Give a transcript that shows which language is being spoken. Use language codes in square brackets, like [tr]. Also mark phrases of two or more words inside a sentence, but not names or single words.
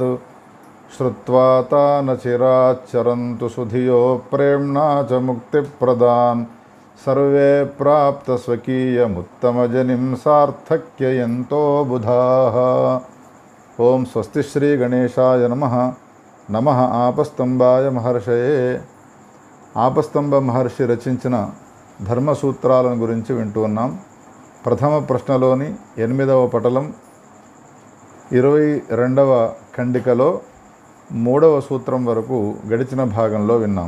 [sa] श्रुत्वा तान् चिराच्चरन्तु सुधियो प्रेम्णा च मुक्तिप्रदान् सर्वे प्राप्तस्वकीयमुत्तमजनिं सार्थक्ययन्तो बुधाः। ओं स्वस्ति श्री गणेशाय नमः। నమః ఆపస్తంభాయ మహర్షయే. [te] ఆపస్తంభ మహర్షి రచించిన ధర్మసూత్రాలను గురించి వింటూ ఉన్నాం. ప్రథమ ప్రశ్నలోని 8వ పటలం 22వ ఖండికలో 3వ సూత్రం వరకు గడిచిన భాగంలో విన్నాం.